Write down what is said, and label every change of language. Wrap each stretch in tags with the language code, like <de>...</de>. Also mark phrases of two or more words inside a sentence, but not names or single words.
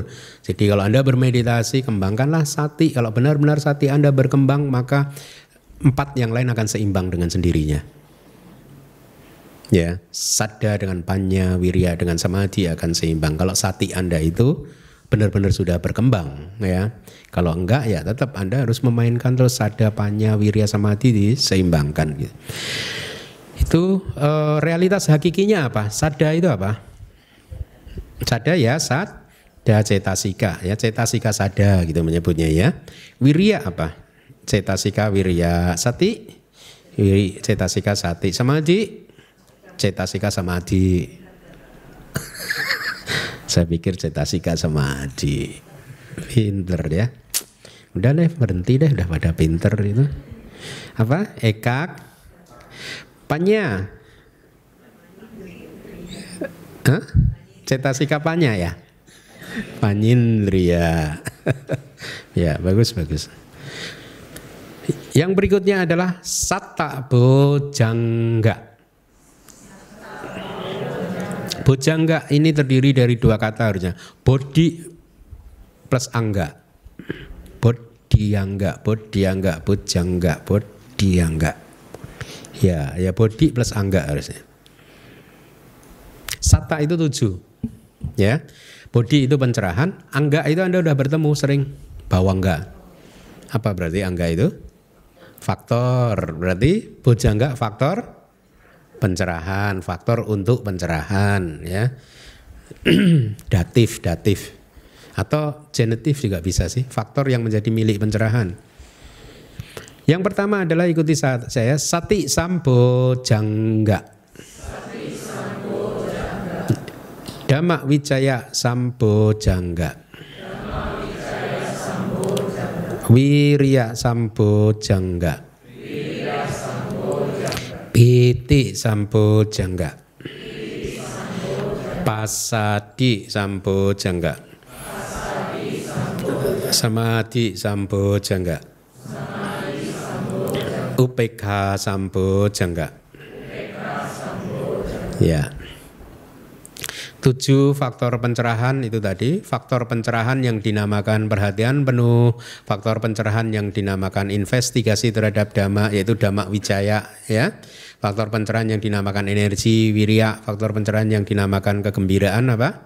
<id>Jadi kalau Anda bermeditasi, kembangkanlah sati. Kalau benar-benar sati Anda berkembang, maka 4 yang lain akan seimbang dengan sendirinya. Ya, sada dengan panya, wirya dengan samadhi akan seimbang. Kalau sati Anda itu benar-benar sudah berkembang, ya. Kalau enggak, ya tetap Anda harus memainkan terus</id> <pi>sada, panya, wirya, samadhi</pi> <id>diseimbangkan. Gitu. Itu realitas hakikinya apa? Sada itu apa? Sada ya</id> <pi>sada cetasika,</pi> <id>ya</id> <pi>cetasika sada</pi> <id>gitu menyebutnya ya. Wirya apa?</id> <pi>Cetasika wirya, sati, cetasika sati, samadhi. cetasika samadhi.</pi> <id>Saya pikir</id> <pi>cetasika samadhi.</pi> <id>Pinter ya. Udah deh, berhenti deh, udah pada pinter itu. Apa?</id> <pi>Ekak panya.</pi> <id>Hah?</id> <pi>Cetasika panya</pi> <id>ya? Panindriya. Ya, bagus. Yang berikutnya adalah</id> <pi>satta bojangga.</pi> <id>Bojangga ini terdiri dari dua kata harusnya.</id> <pi>Bodhi plus angga. Bodhiangga, bojangga.</pi> <id>Ya</id> <pi>bodhi plus angga</pi> <id>harusnya. Satta itu 7. Ya. Bodhi itu pencerahan, angga itu Anda udah bertemu sering. Bawangga. Apa berarti angga itu? Faktor. Berarti bojangga faktor pencerahan, faktor untuk pencerahan ya. datif atau genitif juga bisa sih, faktor yang menjadi milik pencerahan. Yang pertama adalah ikuti saya,</id> <pi>sati sambojangga. Dhamma wijaya sambojangga. Wirya sambojangga. Piti sambojangga. Pasadi sambojangga. Samadhi sambojangga. Upekha sambojangga.</pi> <id>Ya. 7 faktor pencerahan itu tadi. Faktor pencerahan yang dinamakan perhatian penuh, faktor pencerahan yang dinamakan investigasi terhadap dhamma yaitu</id> <pi>dhamma wijaya</pi> <id>ya. Faktor pencerahan yang dinamakan energi wirya, faktor pencerahan yang dinamakan kegembiraan apa?</id>